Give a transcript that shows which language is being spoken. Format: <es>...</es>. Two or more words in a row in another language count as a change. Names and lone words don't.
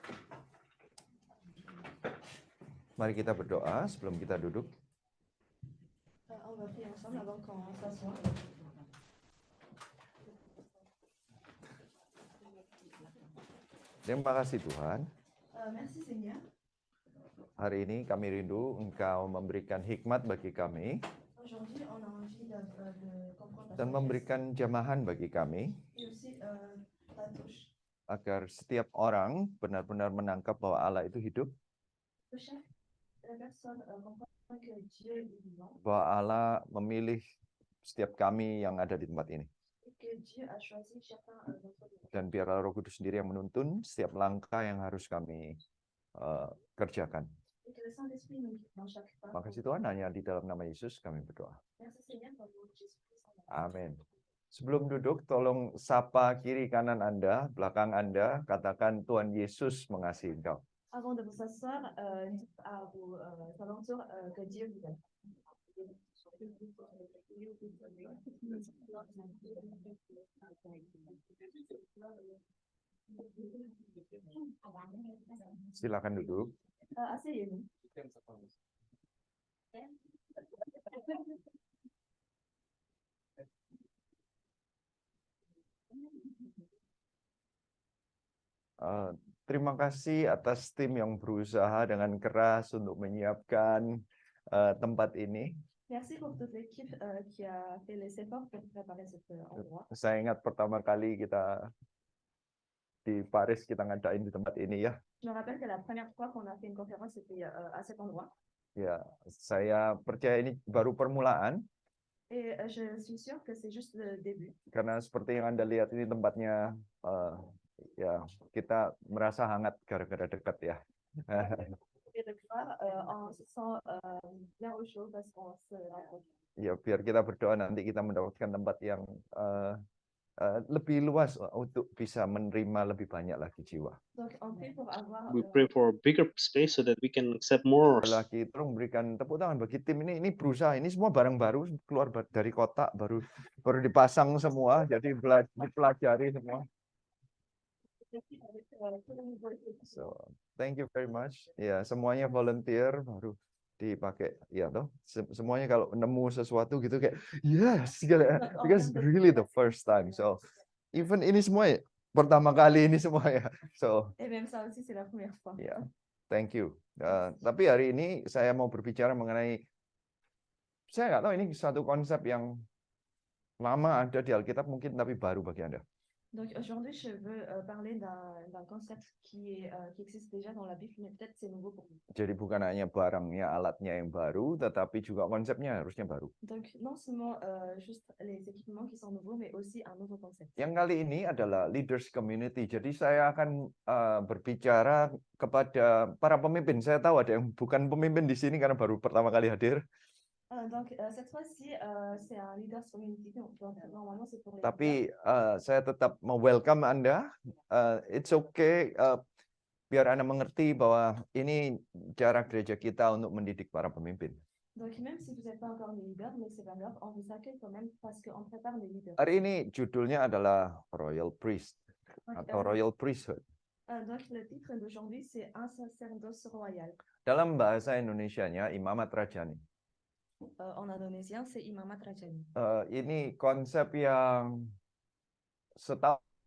<id>Mari kita berdoa sebelum kita duduk.</id> <fr>On va prier ensemble avant qu'on s'assoie.</fr> <id>Terima kasih Tuhan.</id> <fr>Merci Seigneur.</fr> <id>Hari ini kami rindu Engkau memberikan hikmat bagi kami</id> <fr>Aujourd'hui, on a envie de comprendre</fr> <id>dan memberikan jamahan bagi kami</id> <fr>et aussi ta touche.</fr> <id>agar setiap orang benar-benar menangkap bahwa Allah itu hidup,</id> <fr>Que chaque personne comprenne que Dieu est vivant</fr> <id>bahwa Allah memilih setiap kami yang ada di tempat ini.</id> <fr>et que Dieu a choisi chacun d'entre nous.</fr> <id>Dan biarlah Roh Kudus sendiri yang menuntun setiap langkah yang harus kami kerjakan.</id> <fr>Et que le Saint-Esprit nous guide dans chaque pas.</fr> <id>Makasih Tuhan, hanya di dalam nama Yesus kami berdoa.</id> <fr>Merci Seigneur pour le nom de Jésus-Christ.</fr> <id>Amin. Sebelum duduk, tolong sapa kiri kanan Anda, belakang Anda, katakan Tuhan Yesus mengasihi engkau.</id> <fr>Avant de vous asseoir, dites à vos alentours que Dieu vous aime.</fr> <id>Silakan duduk.</id> <fr>Asseyez-vous.</fr> <id>Terima kasih atas tim yang berusaha dengan keras untuk menyiapkan tempat ini.</id> <fr>Merci pour toute l'équipe qui a fait les efforts pour préparer cet endroit.</fr> <id>Saya ingat pertama kali kita di Paris kita ngadain di tempat ini ya.</id> <fr>Je me rappelle que la première fois qu'on a fait une conférence, c'était à cet endroit.</fr> <id>Ya, saya percaya ini baru permulaan.</id> <fr>Et je suis sûre que c'est juste le début.</fr> <id>Karena seperti yang Anda lihat ini tempatnya ya kita merasa hangat gara-gara dekat ya.</id> <fr>Et de croire, on se sent bien au chaud parce qu'on se rapproche.</fr> <id>Ya biar kita berdoa nanti kita mendapatkan tempat yang lebih luas untuk bisa menerima lebih banyak lagi jiwa.</id> <fr>Donc on prie pour avoir</fr> <en>We pray for a bigger space so that we can accept more.</en> <id>Lagi tolong berikan tepuk tangan bagi tim ini berusaha, ini semua barang baru keluar dari kotak baru dipasang semua, jadi dipelajari semua.</id> <en>So, thank you very much.</en> <id>Ya, semuanya volunteer baru dipakai. Ya toh, semuanya kalau nemu sesuatu gitu kayak</id> <en>yes, because really the first time. So, even</en> <id>ini semua pertama kali ini semua ya. So,</id> <fr>Et même ça aussi, c'est la première fois.</fr> <en>ya, thank you.</en> <id>Tapi hari ini saya mau berbicara mengenai, saya nggak tahu ini satu konsep yang lama ada di Alkitab mungkin tapi baru bagi Anda.</id> <fr>Donc aujourd'hui, je veux parler d'un concept qui existe déjà dans la Bible, mais peut-être c'est nouveau pour vous.</fr> <id>Jadi bukan hanya barangnya, alatnya yang baru, tetapi juga konsepnya harusnya baru.</id> <fr>Donc non seulement juste les équipements qui sont nouveaux, mais aussi un nouveau concept.</fr> <id>Yang kali ini adalah</id> <en>leaders community.</en> <id>Jadi saya akan berbicara kepada para pemimpin. Saya tahu ada yang bukan pemimpin di sini karena baru pertama kali hadir.</id> <fr>Donc cette fois-ci, c'est un</fr> <en>leaders community.</en> <fr>Donc normalement c'est pour les</fr> <id>Tapi saya tetap welcome Anda.</id> <en>It's okay.</en> <id>Biar Anda mengerti bahwa ini cara gereja kita untuk mendidik para pemimpin.</id> <fr>Donc même si vous n'êtes pas encore les leaders, mais c'est pas grave, on vous accueille quand même parce qu'on prépare les leaders.</fr> <id>Hari ini judulnya adalah</id> <en>Royal Priest</en> <id>atau</id> <en>Royal Priesthood.</en> <fr>Donc le titre d'aujourd'hui c'est un sacerdoce royal.</fr> <id>Dalam bahasa Indonesianya Imamat Rajani.</id> <fr>En indonésien c'est</fr> <id>Imamat Rajani. Ini konsep yang setahu</id>